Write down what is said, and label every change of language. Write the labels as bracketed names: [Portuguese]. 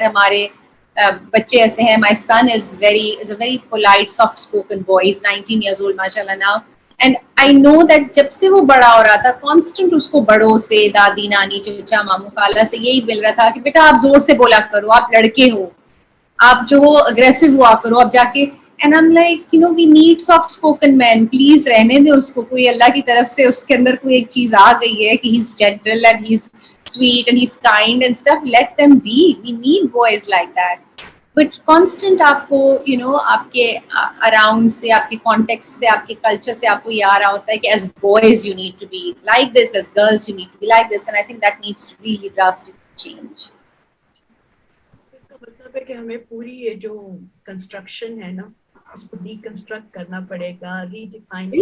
[Urdu] اگر ہمارے بچے ایسے ہیں, [English] my son is a very polite, soft spoken boy, he's 19 years old mashallah now, [Urdu] and I know that جب سے وہ بڑا ہو رہا تھا constant اس کو بڑوں سے, دادی نانی چچا ماموں خالہ سے یہی مل رہا تھا کہ بیٹا آپ زور سے بولا کرو, آپ لڑکے ہو, آپ جو ہو اگریسو ہوا کرو, اب جا کے. [English] And I'm like, we need soft spoken men, please [Urdu] رہنے دیں اس کو, کوئی اللہ کی طرف سے اس کے اندر کوئی ایک چیز آ گئی ہے کہ [English] he's gentle and he's sweet and he's kind and stuff, let them be. We need boys like that. [Urdu] But constant آپ کو آپ کے اراؤنڈ سے, آپ کے کانٹیکسٹ سے, آپ کے کلچر سے آپ کو یہ آ رہا ہوتا ہے کہ [English] As boys you need to be like this, as girls you need to be like this, and I think that needs to really drastic change. [Urdu] اس کا مطلب ہے کہ ہمیں پوری یہ جو کنسٹرکشن ہے نا, اس کو ڈی کنسٹرکٹ کرنا پڑے گا, ری ڈیفائن کرنا